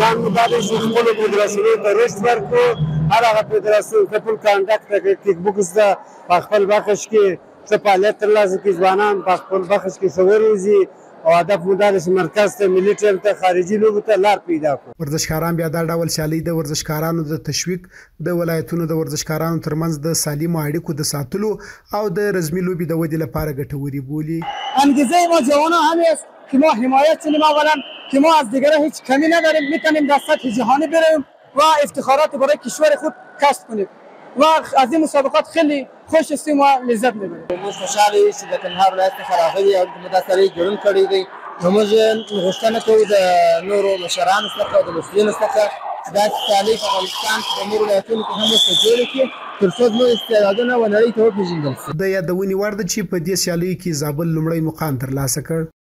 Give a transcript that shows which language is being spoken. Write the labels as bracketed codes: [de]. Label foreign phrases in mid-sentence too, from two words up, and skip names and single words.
[ps] پلان مطابق خپل فدراسیونو ته رشد ورکړو هغه فدراسیون خپل کانټاکټ د کیک بوکس د خپل بخش کې څه فعالیت ترلاسه کړي ځوانان په خپل بخش کې سور وزي او هدف مدارس مرکز ته ملي ټیم ته خارجي لوبو ته لار پیدا کړو ورزشکاران بیا دا ډول سیالۍ د ورزشکارانو د تشویق د ولایتونو د ورزشکارانو ترمنځ د سالمو اړیکو د ساتلو او د رزمي لوبي د ودې لپاره ګټوري بولي [fa] انگیزه ما جوانان همین است که ما حمایت کنیم اولا که ما از دیگران هیچ کمی نداریم میتونیم در سطح جهانی بریم و افتخارات برای کشور خود کسب کنیم و از این مسابقات خیلی خوش هستیم و لذت میبریم. [ps] موږ خوشحاله یو چې د کندهار ولایت څخه راغلي او موږ دا سره جوړون کړی دی نو موږ غوښتنه کوو د نورو مشرانو څخه او د مسؤلینو څخه دا سیالۍ په افغانستان کې د نورو ولایتونو کې هم ورته جوړې کړي تر څو زموږ استعدادونه و نړۍ ته وپېژندل شي. د یادونې وړ ده چې په دې سیالیو کې زابل لومړی مقام ترلاسه کړ.